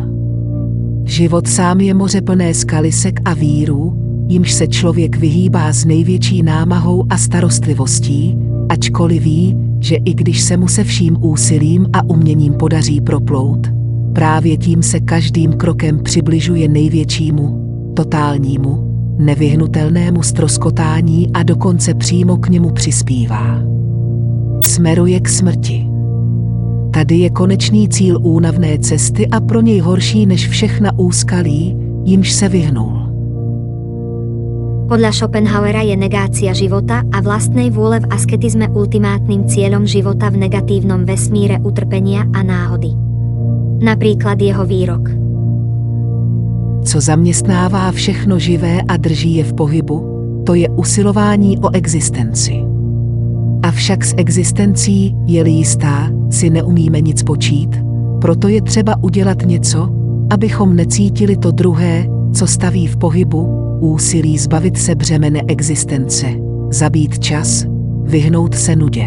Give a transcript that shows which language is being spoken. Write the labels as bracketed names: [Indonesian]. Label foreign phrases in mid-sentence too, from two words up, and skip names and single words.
[Czech] Život sám je moře plné skalisek a vírů, jimž se člověk vyhýbá s největší námahou a starostlivostí, ačkoliv ví, že i když se mu se vším úsilím a uměním podaří proplout, právě tím se každým krokem přibližuje největšímu, totálnímu, nevyhnutelnému ztroskotání a dokonce přímo k němu přispívá. [Slovak] Smeruje k smrti. [Czech] Tady je konečný cíl únavné cesty a pro něj horší než všechna úskalí, jimž se vyhnul. [Slovak] Podľa Schopenhauera je negácia života a vlastnej vôle v asketizme ultimátnym cieľom života v negatívnom vesmíre utrpenia a náhody. Napríklad jeho výrok. [Czech] Co zaměstnává všechno živé a drží je v pohybu, to je usilování o existenci. Avšak s existencí, je-li jistá, si neumíme nic počít, proto je třeba udělat něco, abychom necítili to druhé, co staví v pohybu, úsilí zbavit se břemene existence, zabít čas, vyhnout se nudě.